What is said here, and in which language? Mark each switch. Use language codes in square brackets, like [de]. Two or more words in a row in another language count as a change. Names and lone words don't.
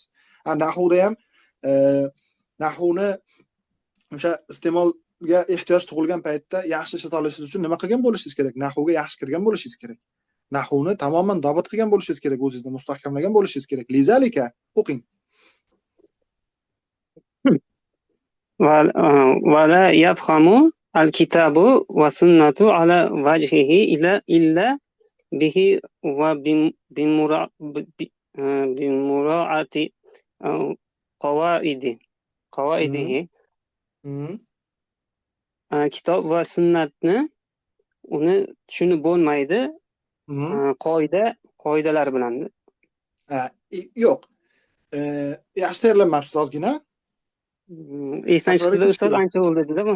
[uz] Nahvda ham nahvni o'sha iste'molga ehtiyoj tug'ilgan paytda yaxshi ishlata olishingiz uchun nima qilgan bo'lishingiz kerak? Nahvga yaxshi kirgan bo'lishingiz kerak. Nahvni tamoman dobit qilgan bo'lishingiz kerak, o'zingizni mustahkamlagan bo'lishingiz kerak. Lizalika o'qing. [ar] ولا يفهم الكتاب والسنة على وجهه إلا به بمراعاة قواعده [uz] kitob va sunnatni uni tushunib bo'lmaydi qoidalar bilan. Yo'q. Yaxshi tayyorlanmabsiz ozgina. Esdan chiqdi ustoz, ancha bo'ldi dedi bu.